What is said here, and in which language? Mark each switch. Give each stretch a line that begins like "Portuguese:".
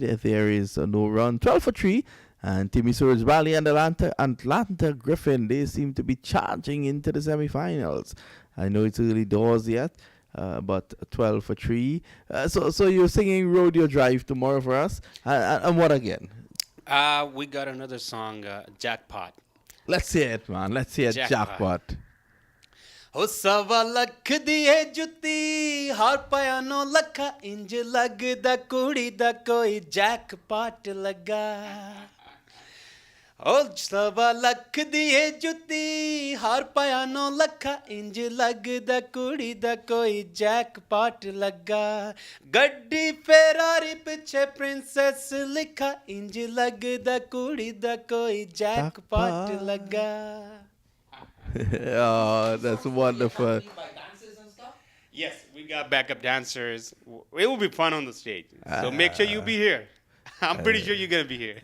English: There is no run. 12 for 3. And Timmy Surge Valley and Atlanta Griffin, they seem to be charging into the semifinals. I know it's early doors yet, but 12 for 3. So you're singing Rodeo Drive tomorrow for us. And what again? We got another song, Jackpot. Let's hear it, man. Let's hear it. Jackpot. Jackpot.
Punjabi: ਹੋ ਸਵਾ ਲੱਖ ਦੀ ਏ ਜੁੱਤੀ ਹਾਰ ਪਿਆ 9 ਲੱਖਾਂ ਇੰਜ ਲੱਗਦਾ ਕੁੜੀ ਦਾ ਕੋਈ ਜੈਕਪਾਟ ਲੱਗਾ ਉਹ ਸਵਾ ਲੱਖ ਦੀ ਏ ਜੁੱਤੀ ਹਾਰ ਪਿਆ 9 ਲੱਖਾਂ ਇੰਜ ਲੱਗਦਾ ਕੁੜੀ ਦਾ ਕੋਈ ਜੈਕਪਾਟ ਲੱਗਾ ਗੱਡੀ ਫੈਰਾਰੀ ਪਿੱਛੇ ਪ੍ਰਿੰਸੈਸ ਲਿਖਾ ਇੰਜ ਲੱਗਦਾ ਕੁੜੀ ਦਾ ਕੋਈ ਜੈਕਪਾਟ ਲੱਗਾ
English: Oh, that's wonderful. Yes, we got backup dancers. It will be fun on the stage. So make sure you be here. I'm pretty sure you're gonna be here.